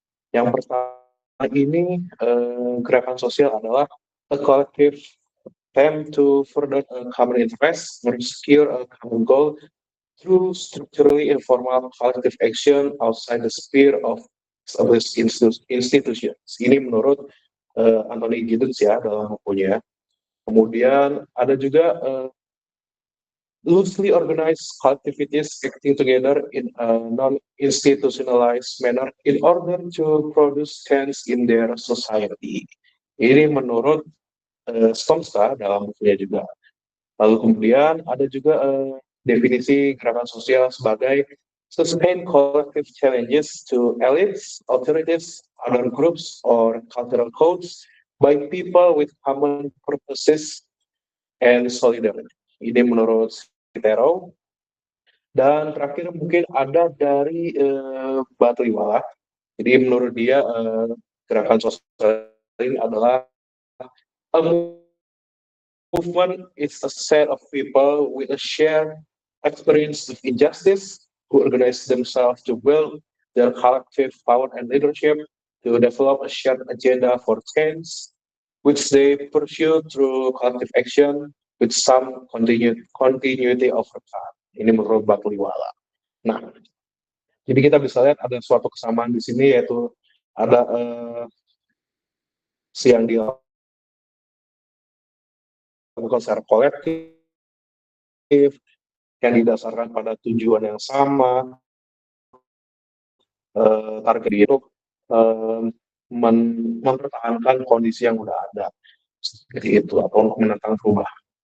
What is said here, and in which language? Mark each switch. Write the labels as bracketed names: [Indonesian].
[Indonesian] Yang pertama ini gerakan sosial adalah [English] a collective attempt to further a common interest or secure a common goal through structurally informal collective action outside the sphere of established institutions. [Indonesian] Ini menurut Anthony Giddens ya dalam bukunya. Kemudian ada juga [English] loosely organized activities acting together in a non-institutionalized manner in order to produce change in their society. [Indonesian] Ini menurut Stomska dalam bukunya juga. Lalu kemudian ada juga definisi gerakan sosial sebagai [English] sustained collective challenges to elites, authorities, other groups, or cultural codes by people with common purposes and solidarity. [Indonesian] Ini menurut Citero. Dan terakhir mungkin ada dari Batliwala. Jadi menurut dia gerakan sosial ini adalah [English] a movement is a set of people with a shared experience of injustice who organize themselves to build their collective power and leadership to develop a shared agenda for change, which they pursue through collective action with some continuity over time. [Indonesian] Ini menurut Batliwala. Nah, jadi kita bisa lihat ada suatu kesamaan di sini, yaitu ada yang dilakukan secara kolektif, yang didasarkan pada tujuan yang sama, target itu mempertahankan kondisi yang udah ada, seperti itu, atau untuk menentang perubahan.